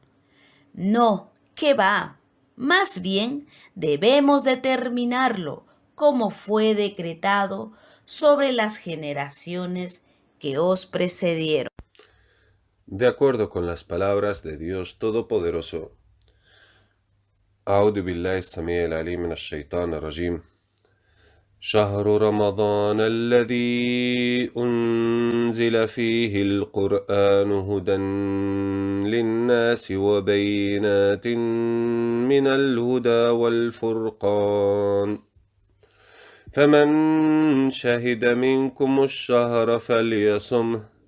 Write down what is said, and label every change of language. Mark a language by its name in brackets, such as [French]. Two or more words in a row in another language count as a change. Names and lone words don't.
[Spanish] No, ¿qué va? Más bien debemos determinarlo como fue decretado sobre las generaciones que os precedieron. De acuerdo con las palabras de Dios Todopoderoso. [Arabic] أعوذ بالله السميع العليم من الشيطان الرجيم شهر رمضان الذي أنزل فيه القرآن هدى للناس وبينات من الهدى والفرقان فمن شهد منكم الشهر فليصمه